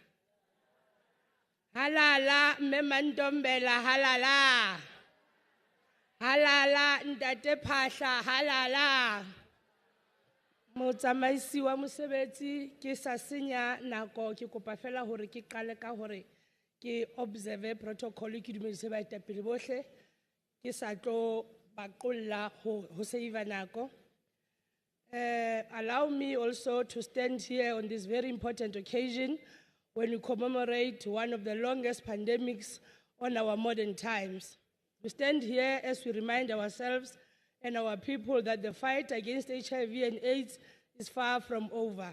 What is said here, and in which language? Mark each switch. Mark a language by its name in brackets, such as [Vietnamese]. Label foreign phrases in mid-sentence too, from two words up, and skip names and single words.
[Southern Sotho] Halala, Memandombela halala. Halala, Ndate Phaahla halala. Motsamaisi wa mosebetsi ke sa senya nako ke kopa fela hore ke qale ka hore ke [English] observe protocol [Southern Sotho] ke dumedise baetapele bohle ke sa tlo baqolla ho save nako. [English] Allow me also to stand here on this very important occasion when we commemorate one of the longest pandemics on our modern times. We stand here as we remind ourselves and our people that the fight against HIV and AIDS is far from over.